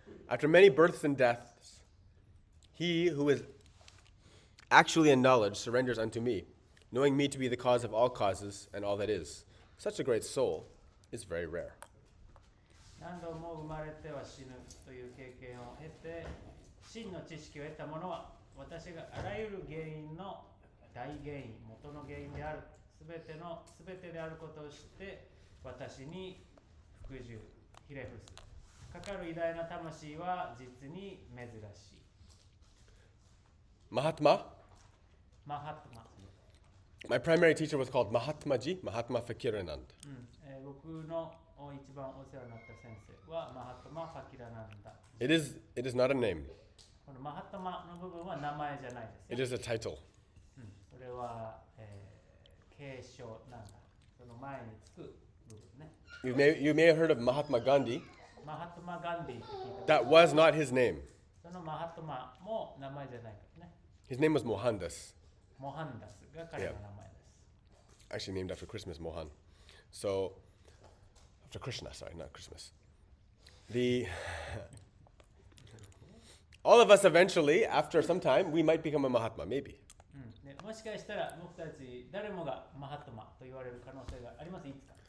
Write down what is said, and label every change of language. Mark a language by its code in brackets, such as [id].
[en] After many births and deaths, he who is actually in knowledge surrenders unto me, knowing me to be the cause of all causes and all that is. Such a great soul is very rare. [ja] 何度も生まれては死ぬという経験を経て、真の知識を得た者は、私があらゆる原因の大原因、元の原因である、すべてであることを知って、私に服従、ひれ伏す。かかる偉大な魂は実に珍しい。 [en] Mahatma? Mahatma. My primary teacher was called Mahatmaji, Mahatma Fakiranand. [ja] 僕の一番お世話になった先生はマハトマ・ファキラナンダ。 [en] It is not a name. [ja] このマハトマの部分は名前じゃないです。 [en] It is a title. [ja] これは、継承なんだ。その前につく部分ね。 [en] You may have heard of Mahatma Gandhi. [ja] マハトマ・ガンディ。 [en] That was not his name. [ja] そのマハトマも名前じゃないからね。 [en] His name was Mohandas. [ja] モハンダスが彼の名前です。 [en] Actually named after Christmas, Mohan. So, after Krishna, sorry, not Christmas. All of us eventually, after some time, we might become a Mahatma, maybe. [ja] もしかしたら僕たち誰もがマハトマと言われる可能性がありますいつか。